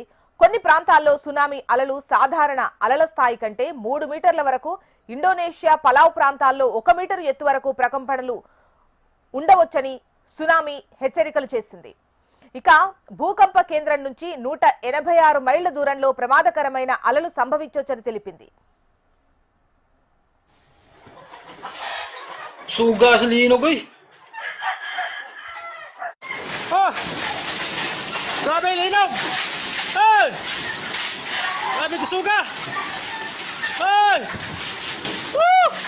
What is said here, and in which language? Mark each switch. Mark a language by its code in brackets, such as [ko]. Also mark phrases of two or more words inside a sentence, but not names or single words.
[te] కొన్ని ప్రాంతాల్లో సునామీ అలలు సాధారణ అలల స్థాయి కంటే 3 మీటర్ల వరకు, ఇండోనేషియా పలావ్ ప్రాంతాల్లో 1 మీటరు ఎత్తు వరకు ప్రకంపనలు ఉండవచ్చని సునామీ హెచ్చరికలు చేసింది. ఇక భూకంప కేంద్రం నుంచి 186 మైళ్ల దూరంలో ప్రమాదకరమైన అలలు సంభవించవచ్చని తెలిపింది. [ceb] Suga sa linog eh. Oh! Grabe linog! Hey! Grabe kasuga! Hey! Woo!